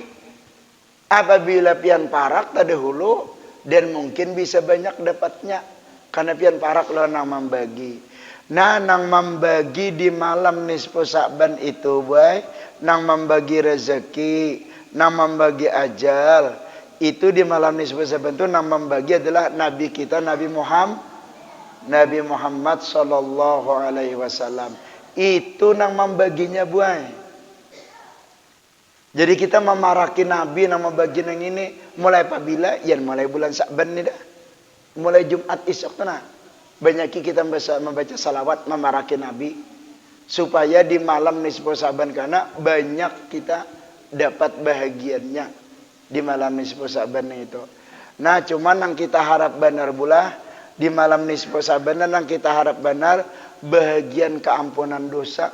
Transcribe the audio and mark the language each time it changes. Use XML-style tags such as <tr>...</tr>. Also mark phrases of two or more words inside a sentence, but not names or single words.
<bjn>Apabila pian parak terdahulu dan mungkin bisa banyak dapatnya karena pian parak lo nang membagi. Nah nang membagi di malam nisfu Sya'ban itu boy, nang membagi rezeki, nang membagi ajal. Itu di malam nisfu Sya'ban itu nang membagi adalah Nabi kita Nabi Muhammad sallallahu alaihi wasallam. Itu nang membaginya buai. Jadi kita memaraki Nabi nang membagi nang ini mulai apabila? Ya mulai bulan Sya'ban ni dah. Mulai Jumat esok tu nah. Banyak kita membaca salawat memaraki Nabi supaya di malam nisfu Sya'ban karena banyak kita dapat bahagiannya di malam nisfu Sya'ban itu. Nah, cuman yang kita harap benar pula di malam nisfu Sya'ban yang kita harap benar bahagian keampunan dosa.</bjn>